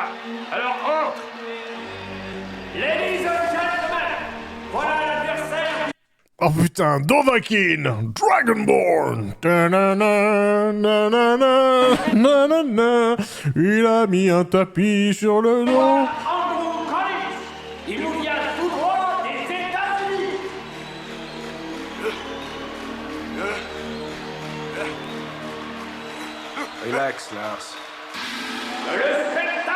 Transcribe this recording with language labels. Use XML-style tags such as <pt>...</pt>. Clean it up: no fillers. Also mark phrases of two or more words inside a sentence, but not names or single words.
<fr>Alors entre.</fr> <en>Ladies and gentlemen,</en> <fr>voilà l'adversaire. Oh putain, Dovahkiin, Dragonborn. Ta-na-na, na-na-na, na-na-na. Il a mis un tapis sur le dos. Andrew Collins. Il nous vient tout droit des États-Unis.</fr> <en>Relax, Lars.</en> <fr>Le</fr>